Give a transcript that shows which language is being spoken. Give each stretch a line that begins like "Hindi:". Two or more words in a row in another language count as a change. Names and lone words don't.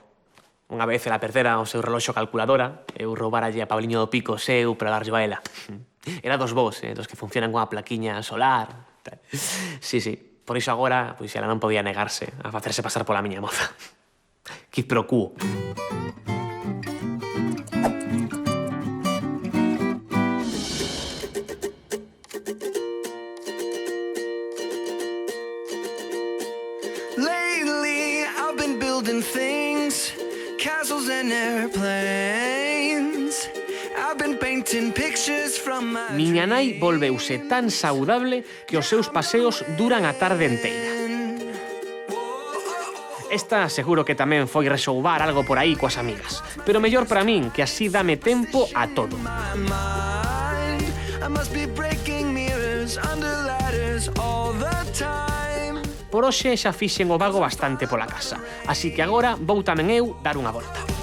Galician: Unha vez ela perdera o seu reloxo calculadora, eu roubaralle a Pabliño do Pico seu para darlle a ela. Era dos vos, dos que funcionan con a plaquiña solar. Sí. Por iso agora, pois ela non podía negarse a facerse pasar pola miña moza.
Latin: Quid pro quo.
English: Things, castles and airplanes. I've been painting pictures from my
Galician: Miña nai volveuse tan saudable que os seus paseos duran a tarde enteira. Esta seguro que tamén foi resoubar algo por aí coas amigas, pero mellor para min, que así dame tempo a todo. Por hoxe xa fixen o vago bastante pola casa, así que agora vou tamén eu dar unha volta.